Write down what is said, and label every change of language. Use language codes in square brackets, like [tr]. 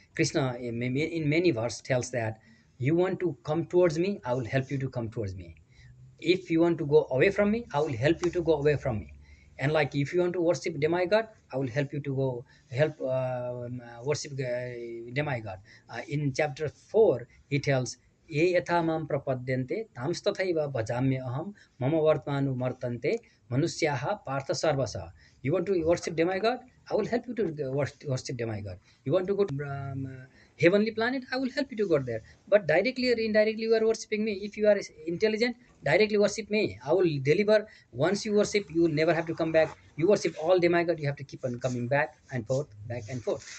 [en] Krishna in many verses tells that you want to come towards me, I will help you to come towards me. If you want to go away from me, I will help you to go away from me. And like if you want to worship demigod, I will help you to go help worship demigod. In chapter 4 he tells, [sa] ये यथा मां प्रपद्यन्ते तांस्तथैव भजाम्य अहम मम वर्तमानु वर्तन्ते मनुष्याः पार्थ सर्वशः. [en] You want to worship demigod, I will help you to worship demigod. You want to go to heavenly planet, I will help you to go there. But directly or indirectly you are worshipping me. If you are intelligent, directly worship me, I will deliver. Once you worship, you will never have to come back. You worship all demigod, you have to keep on coming back and forth, back and forth.